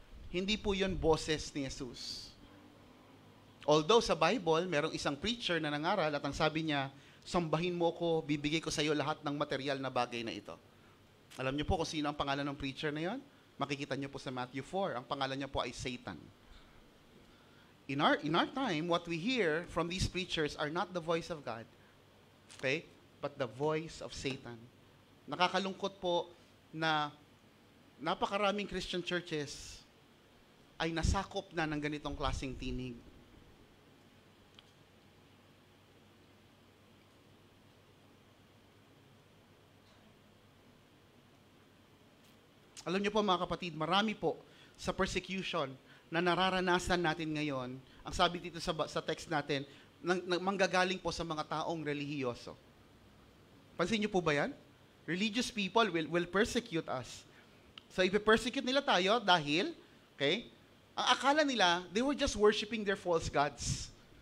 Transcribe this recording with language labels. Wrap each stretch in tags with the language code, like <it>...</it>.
<tl>Hindi po yun boses ni Jesus. Although sa Bible, merong isang preacher na nangaral at ang sabi niya, "Sambahin mo ko, bibigay ko sa iyo lahat ng material na bagay na ito." Alam niyo po kung sino ang pangalan ng preacher na yon? Makikita niyo po sa Matthew 4. Ang pangalan niya po ay Satan.</tl> <en>in our time, what we hear from these preachers are not the voice of God, okay, but the voice of Satan.</en> <tl>Nakakalungkot po na napakaraming Christian churches ay nasakop na ng ganitong klaseng tinig. Alam niyo po mga kapatid, marami po sa persecution na nararanasan natin ngayon, ang sabi dito sa text natin, manggagaling po sa mga taong relihiyoso. Pansin niyo po ba yan?</tl> <en>Religious people will persecute us. So,</en> <tl>ipe-persecute nila tayo dahil,</tl> <en>okay,</en> <tl>ang akala nila,</tl> <en>they were just worshiping their false gods.</en>